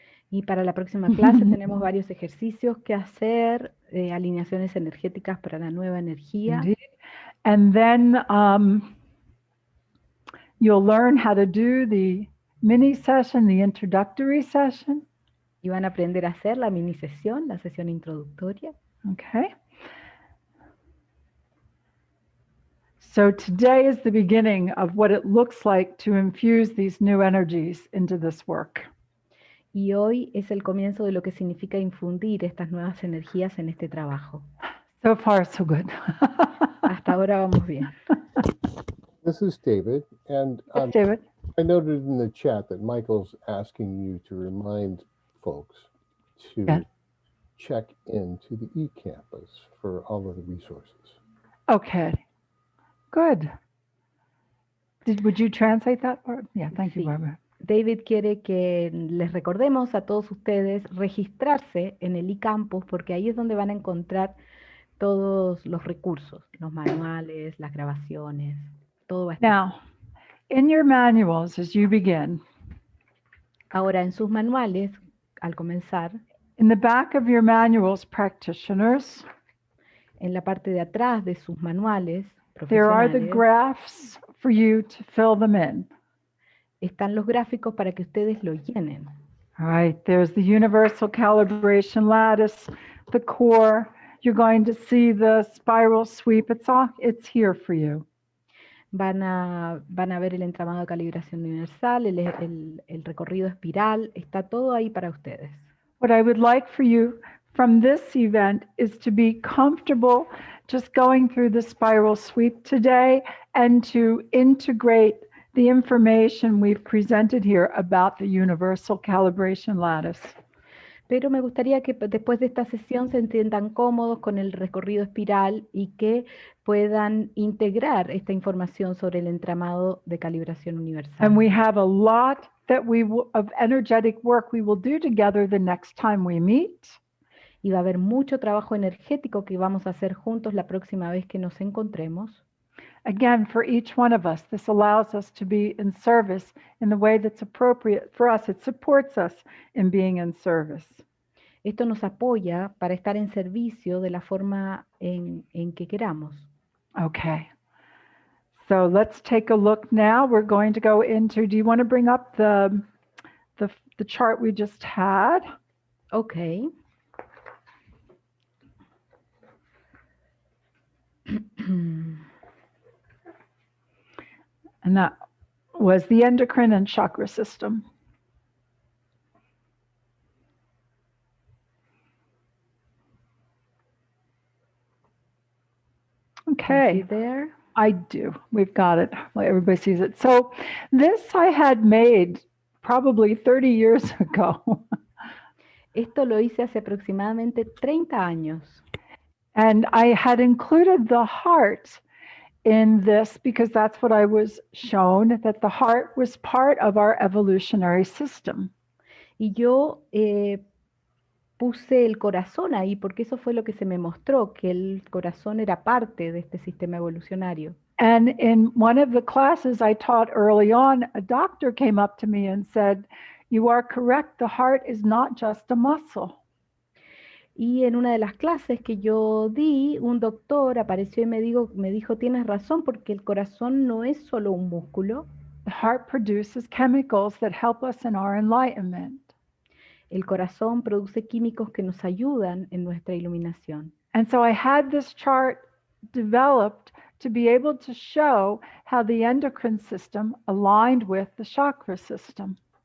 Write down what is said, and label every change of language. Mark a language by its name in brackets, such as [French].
[Spanish] Y para la próxima clase tenemos varios ejercicios que hacer, alineaciones energéticas para la nueva energía. [English] Indeed. And then you'll learn how to do the mini session, the introductory session. [Spanish] Y van a aprender a hacer la mini sesión, la sesión introductoria. [English] Okay. So today is the beginning of what it looks like to infuse these new energies into this work. [Spanish] Y hoy es el comienzo de lo que significa infundir estas nuevas energías en este trabajo. [English] So far, so good. [Spanish] Hasta ahora vamos bien. [English] This is David, and David. I noted in the chat that Michael's asking you to remind folks to check into the eCampus for all of the resources. Okay, good. Would you translate that part? Yeah, thank you, [Spanish] Sí. [English] Barbara. [Spanish] David quiere que les recordemos a todos ustedes registrarse en el eCampus porque ahí es donde van a encontrar todos los recursos, los manuales, las grabaciones, todo va a estar. [English] Now, in your manuals, as you begin, [Spanish] Ahora, en sus manuales, al comenzar, [English] in the back of your manuals, practitioners, [Spanish] en la parte de atrás de sus manuales [English] there are the [Spanish] profesionales, [English] graphs for you to fill them in. [Spanish] están los gráficos para que ustedes lo llenen. [English] All right, there's the Universal Calibration Lattice, the core. You're going to see the spiral sweep. It's here for you. [Spanish] Van a ver el entramado de calibración universal, el recorrido espiral, está todo ahí para ustedes. [English] What I would like for you from this event is to be comfortable just going through the spiral sweep today and to integrate the information we've presented here about the Universal Calibration Lattice. [Spanish] Pero me gustaría que después de esta sesión se sientan cómodos con el recorrido espiral y que puedan integrar esta información sobre el entramado de calibración universal. [English] And we have a lot that of energetic work we will do together the next time we meet. [Spanish] Y va a haber mucho trabajo energético que vamos a hacer juntos la próxima vez que nos encontremos. [English] Again, for each one of us, this allows us to be in service in the way that's appropriate for us. It supports us in being in service. [Spanish] Esto nos apoya para estar en servicio de la forma en que queramos. [English] Okay. So let's take a look now. We're going to go into, do you want to bring up the chart we just had? Okay. And that was the endocrine and chakra system. Okay. There. I do. We've got it. Everybody sees it. So this I had made probably 30 years ago. [Spanish] Esto lo hice hace aproximadamente 30 años. [English] And I had included the heart in this because that's what I was shown, that the heart was part of our evolutionary system. [Spanish] Y yo puse el corazón ahí porque eso fue lo que se me mostró, que el corazón era parte de este sistema evolucionario. [English] And in one of the classes I taught early on, a doctor came up to me and said, "You are correct, the heart is not just a muscle." [Spanish] Y en una de las clases que yo di, un doctor apareció y me dijo, tienes razón, porque el corazón no es solo un músculo. [English] The heart produces chemicals that help us in our enlightenment. [Spanish] El corazón produce químicos que nos ayudan en nuestra iluminación. [English] And so I had this chart developed to be able to show how the endocrine system aligned with the chakra system.